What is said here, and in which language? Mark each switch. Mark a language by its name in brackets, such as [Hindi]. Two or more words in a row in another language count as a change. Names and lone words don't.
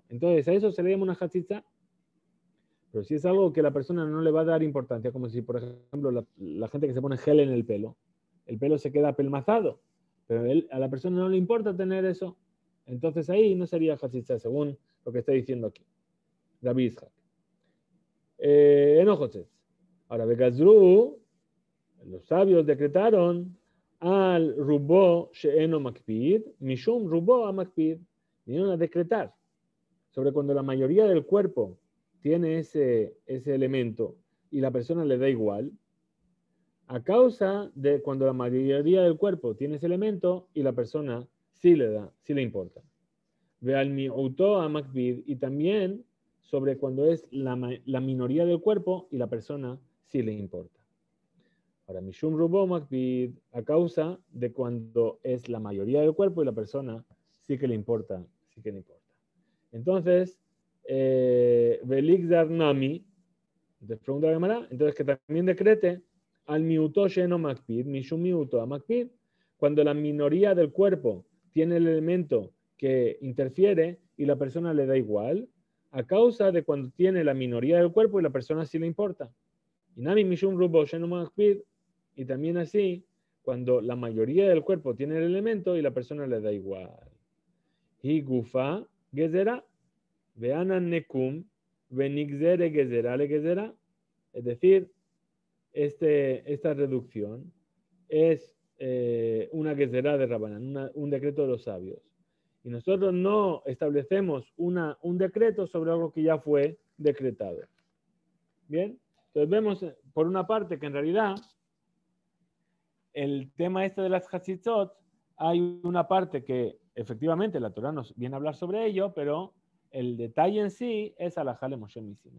[Spanish] Entonces, a eso se le llama una hatzitza. Pero si es algo que la persona no le va a dar importancia, como si, por ejemplo, la gente que se pone gel en el pelo se queda apelmazado, pero a la persona no le importa tener eso, entonces ahí no sería hatzitza, según lo que está diciendo aquí. Rabbi Ishak. Enojotzet. Ahora, Begazru, los sabios decretaron [Aramaic] על רובו שאינו מקפיד משום רובו המקפיד. [Spanish] Vinieron a decretar sobre cuando la mayoría del cuerpo tiene ese elemento y la persona le da igual, a causa de cuando la mayoría del cuerpo tiene ese elemento y la persona sí le importa. [Aramaic] ועל מיעוטו המקפיד, [Spanish] y también sobre cuando es la minoría del cuerpo y la persona sí le importa. Ahora, [Aramaic] משום רובו מקפיד, [Spanish] a causa de cuando es la mayoría del cuerpo y la persona sí que le importa, Entonces, [Aramaic] ולגזור נמי, [Spanish] pregunta la Gemara, entonces que también decrete [Aramaic] על מיעוטו שאינו מקפיד משום מיעוטו המקפיד, [Spanish] cuando la minoría del cuerpo tiene el elemento que interfiere y la persona le da igual, a causa de cuando tiene la minoría del cuerpo y la persona sí le importa. [Aramaic] Y נמי משום רובו שאינו מקפיד, [Spanish] y también así, cuando la mayoría del cuerpo tiene el elemento y la persona le da igual. [Aramaic] היא גופה גזירה ואנן ניקום ונגזור גזירה לגזירה. [Spanish] Es decir, esta reducción es una gezerá de Rabanán, un decreto de los sabios. Y nosotros no establecemos un decreto sobre algo que ya fue decretado. Bien, entonces vemos por una parte que en realidad el tema este de las hatzitzot, hay una parte que efectivamente la Torah nos viene a hablar sobre ello, pero el detalle en sí es [Hebrew] הלכה למשה סיני.